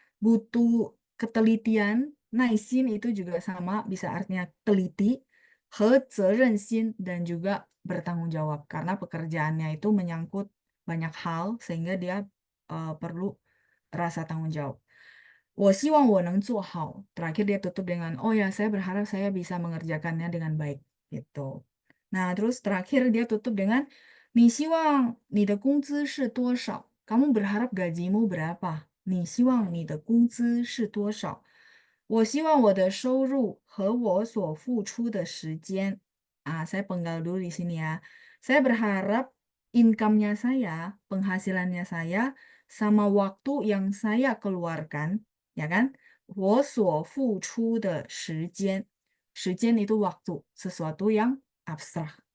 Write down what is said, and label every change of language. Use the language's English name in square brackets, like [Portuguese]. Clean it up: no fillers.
[Indonesian] Butuh ketelitian, 耐心 itu juga sama bisa artinya teliti, [Chinese] 和责任心 [Indonesian] dan juga bertanggung jawab karena pekerjaannya itu menyangkut banyak hal sehingga dia perlu rasa tanggung jawab. [Chinese] 我希望我能做好. [Indonesian] Terakhir dia tutup dengan, oh ya saya berharap saya bisa mengerjakannya dengan baik gitu. Nah, terus terakhir dia tutup dengan [Chinese] 你希望你的工资是多少? [Indonesian] Kamu berharap gajimu berapa? [Chinese] 你希望你的工资是多少?我希望我的收入和我所付出的时间. [Indonesian] Saya penggal dulu di sini ya. Saya berharap income-nya saya, penghasilannya saya, sama waktu yang saya keluarkan, ya kan? [Chinese] 我所付出的时间 [Indonesian] itu waktu, sesuatu yang abstrak.